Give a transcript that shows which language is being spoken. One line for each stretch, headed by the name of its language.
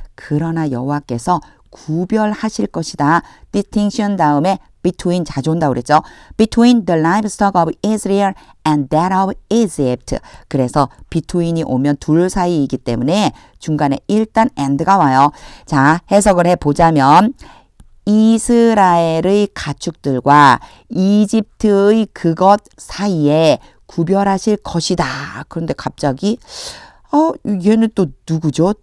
Korean: 그러나 여호와께서 구별하실 것이다. distinction 다음에 between 자주 온다 그랬죠.
English: between the livestock of Israel and that of Egypt.
Korean: 그래서 between이 오면 둘 사이이기 때문에 중간에 일단 and가 와요. 자, 해석을 해보자면 이스라엘의 가축들과 이집트의 그것 사이에 구별하실 것이다. 그런데 갑자기 얘는 또 누구죠?